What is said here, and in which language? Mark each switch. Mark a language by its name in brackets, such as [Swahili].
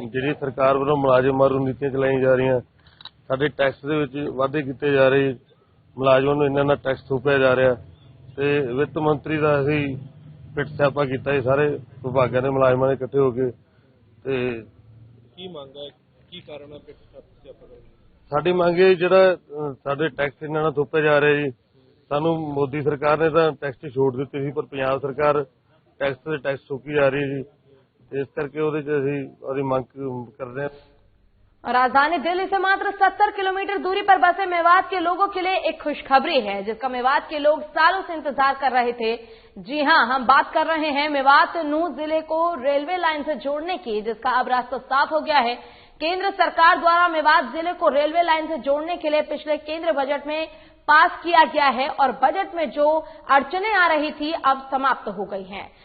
[Punjabi] ਜਿਹੜੀ ਸਰਕਾਰ ਵੱਲੋਂ ਮੁਲਾਜ਼ਮ ਮਾਰੂ ਨੀਤੀਆਂ ਚਲਾਈਆਂ ਜਾ ਰਹੀਆਂ, ਸਾਡੇ ਟੈਕਸ ਦੇ ਵਿੱਚ ਵਾਧੇ ਕੀਤੇ ਜਾ ਰਹੇ, ਮੁਲਾਜ਼ਮਾਂ ਨੂੰ ਇੰਨਾ ਟੈਕਸ ਥੋਪਿਆ ਜਾ ਰਿਹਾ ਤੇ ਵਿੱਤ ਮੰਤਰੀ ਦਾ ਅਸੀਂ ਪਿੱਟ ਸਿਆਪਾ ਕੀਤਾ ਜੀ ਸਾਰੇ ਵਿਭਾਗਾਂ ਦੇ ਮੁਲਾਜ਼ਮਾਂ ਨੇ ਇਕੱਠੇ ਹੋ ਕੇ। ਤੇ ਕੀ ਮੰਗ ਹੈ, ਕੀ ਕਾਰਨ ਹੈ ਪਿੱਟ ਸਿਆਪਾ ਦਾ? ਸਾਡੀ ਮੰਗ ਹੈ ਜਿਹੜਾ ਸਾਡੇ ਟੈਕਸ ਇਹਨਾਂ ਨਾਲ ਥੋਪਿਆ ਜਾ ਰਿਹਾ ਜੀ। ਸਾਨੂੰ ਮੋਦੀ [Hindi] सरकार ने तो टैक्स छूट दी थी, पर पंजाब सरकार टैक्स से टैक्स थोपी जा रही है जी। इस करके [Punjabi] ਉਹਦੇ 'ਚ ਅਸੀਂ ਮੰਗ ਕਰਦੇ हैं। [Hindi] और राजधानी दिल्ली से मात्र 70 किलोमीटर दूरी पर बसे मेवात के लोगों के लिए एक खुशखबरी है, जिसका मेवात के लोग सालों से इंतजार कर रहे थे। जी हां, हम बात कर रहे हैं मेवात नूह जिले को रेलवे लाइन से जोड़ने की, जिसका अब रास्ता साफ हो गया है। केंद्र सरकार द्वारा मेवात जिले को रेलवे लाइन से जोड़ने के लिए पिछले केंद्र बजट में पास किया गया है और बजट में जो अड़चनें आ रही थी अब समाप्त हो गई हैं।